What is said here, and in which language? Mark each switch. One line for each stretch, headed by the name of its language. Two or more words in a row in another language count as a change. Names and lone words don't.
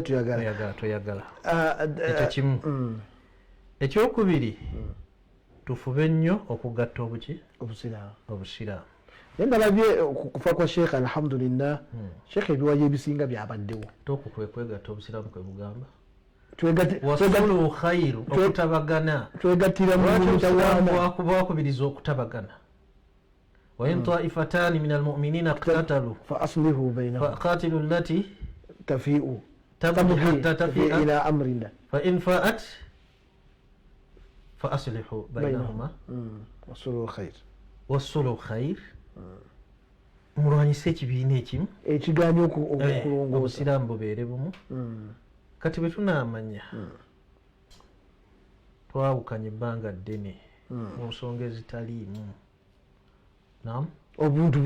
Ganda: toyagala ekyo kimu ekyokubiri tufube nnyo okugatta obuki obusiraamu naye nalabye kufa kwa sheekh alhamdulillah sheekh ebiwayo ebisinga byabaddewo tokukwegatta obusiraamu kwe bugamba
Arabic: wasulu
Ganda: khairu okutabagana twegattira bakubiriza okutabagana
Arabic: وإن طائفتان من المؤمنين اقتتلوا فأصلحوا بينهم فقاتلوا التي تفيء حتى تفيء إلى أمر الله فإن فاءت فأصلحوا بينهما والصلح خير
Ganda: mulwanyise ekibiina ekimu ekigaanye okulongoosa obusiraamu bubeere bumu kati bwe tunaamanya twawukanye ebbanga ddene mu nsonga ezitaliimu obuntu